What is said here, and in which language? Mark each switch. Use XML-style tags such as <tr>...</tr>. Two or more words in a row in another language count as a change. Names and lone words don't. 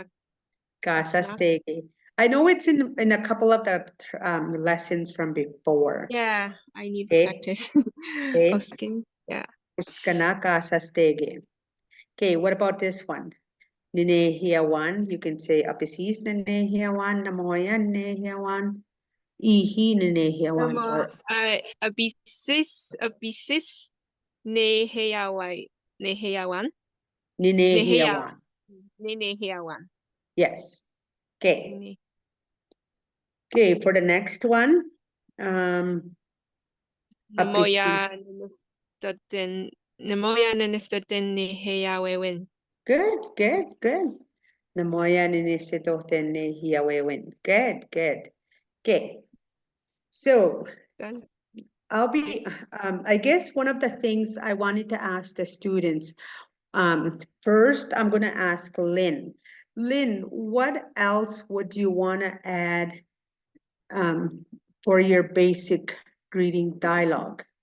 <cr>Kasastege.</cr> <en>I know it's in a couple of the lessons from before. Yeah, I need Okay. practice. Okay.</en> <cr>Osking. Yeah. Uskana Kasastege.</cr> <en>Okay, what about this one?</en> <cr>Ninehiawan,</cr> <en>you can say</en> <cr>Apisis Ninehiawan, Namoya Ninehiawan, Ihi Ninehiawan. Abisis. Neheyawan. Nine Neheyawan. Neheyawan.</cr> <en>Yes. Okay, for the next one.</en> <cr>Nemoya nenestoten. Nemoya nenestoten neheyawewen.</cr> <en>Good.</en> <cr>Namoya ninisitoten hiawewen.</cr> <en>Good. Okay. So That's I'll be, I guess one of the things I wanted to ask the students, first, I'm gonna ask Lynn. Lynn, what else would you wanna add for your basic greeting dialogue?</en>